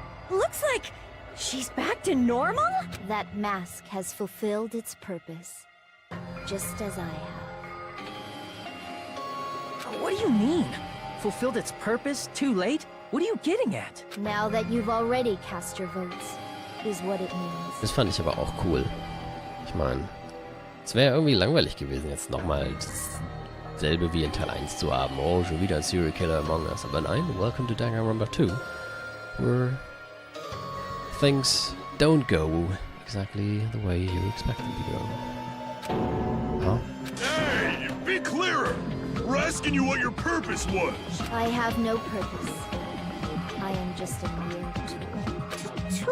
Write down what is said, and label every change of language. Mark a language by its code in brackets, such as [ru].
[en] Looks like she's back to normal? That mask has fulfilled its purpose, just as I have. What do you mean? Fulfilled its purpose too late? What are you getting at? Now that you've already cast your votes, is what it means. [de] Das fand ich aber auch cool. Ich meine, es wäre irgendwie langweilig gewesen, jetzt nochmal dasselbe wie in Teil 1 zu haben. Oh, schon wieder ein [en] Serial Killer Among Us. [de] Aber nein, [en] welcome to Danganronpa 2, where things don't go exactly the way you expect them to go. Huh? Hey, be clearer! We're asking you what your purpose was! I have no purpose. I am just a mere tool.